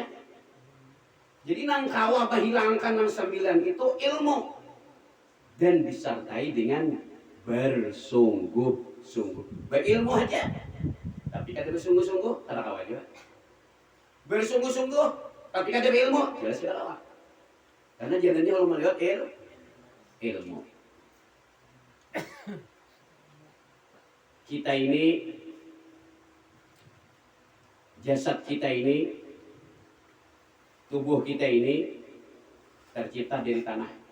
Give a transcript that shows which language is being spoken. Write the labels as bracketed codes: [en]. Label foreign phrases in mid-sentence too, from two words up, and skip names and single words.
[bjn] Jadi nang kawa hilangkan nang 9 itu ilmu dan disertai dengan bersungguh-sungguh. Berilmu aja tapi kada bersungguh-sungguh, kada kawa juga. Bersungguh-sungguh, tapi kada berilmu, jelas kada kawa. [id] Karena jalannya kalau melihat ilmu. Kita ini, jasad kita ini, tubuh kita ini tercipta dari tanah.